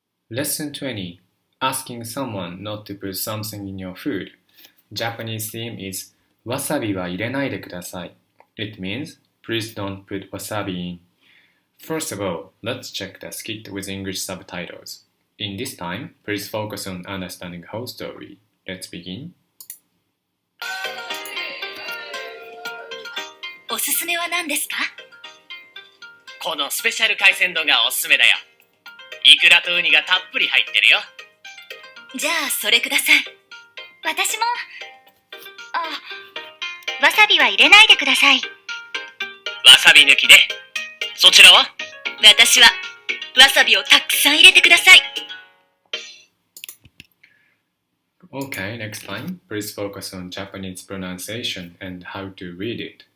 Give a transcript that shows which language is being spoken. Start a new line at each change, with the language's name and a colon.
English: Lesson 20 Asking someone not to put something in your food. Japanese theme is
Japanese: わさびは入れないでください.
English: It means please don't put wasabi in. First of all, let's check the skit with English subtitles. In this time, please focus on understanding the whole story. Let's begin.
Japanese: おすすめは何ですか？このスペシャル海鮮丼がおすすめだよ。イクラとウニがたっぷり入ってるよ。じゃあそれください。私も。わさびは入れないでください。わさび抜きね。そちらは？私はわさびをたくさん入れてください。
English: Okay, next time, please focus on Japanese pronunciation and how to read it.